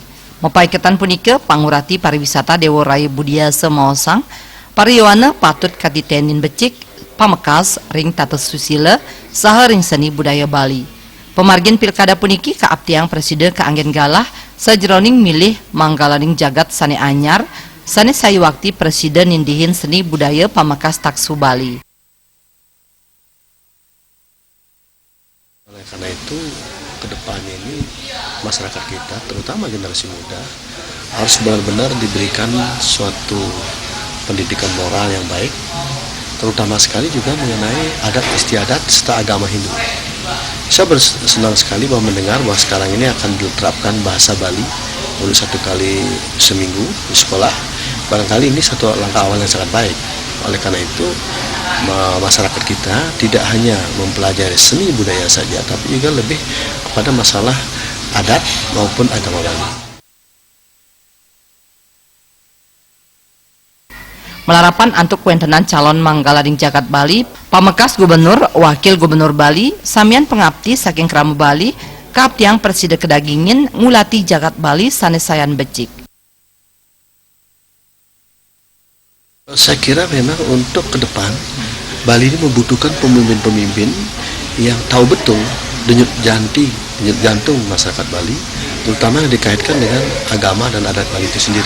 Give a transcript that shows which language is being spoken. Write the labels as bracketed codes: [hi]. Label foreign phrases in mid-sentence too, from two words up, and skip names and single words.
[ban] Mapaiketan punika pangurati pariwisata Dewa Raya Budiasa Maosang, pariyuana patut katitenin becik, pamekas ring tata susila, saha ring seni budaya Bali. Pemargin pilkada puniki kaaptiang presiden keanggen galah, sajroning milih manggalaning jagat sane anyar, sane sayuwakti presiden nindihin seni budaya pamekas taksu Bali. [id] Oleh karena itu, kedepannya ini masyarakat kita, terutama generasi muda, harus benar-benar diberikan suatu pendidikan moral yang baik, terutama sekali juga mengenai adat istiadat serta agama Hindu. Saya bersenang sekali bahwa mendengar bahwa sekarang ini akan diterapkan bahasa Bali baru 1 kali seminggu di sekolah. Barangkali ini satu langkah awal yang sangat baik. Oleh karena itu, masyarakat kita tidak hanya mempelajari seni budaya saja, tapi juga lebih kepada masalah adat maupun agama Bali. [ban] Melarapan antuk kuentenan calon manggalading jagat Bali, pamekas gubernur, wakil gubernur Bali, samian pengabdi saking krama Bali, kaaptiang presiden kedagingin ngulati jagat Bali sanesayan becik. [id] Saya kira memang untuk ke depan, Bali ini membutuhkan pemimpin-pemimpin yang tahu betul denyut jantung masyarakat Bali, terutama yang dikaitkan dengan agama dan adat Bali itu sendiri.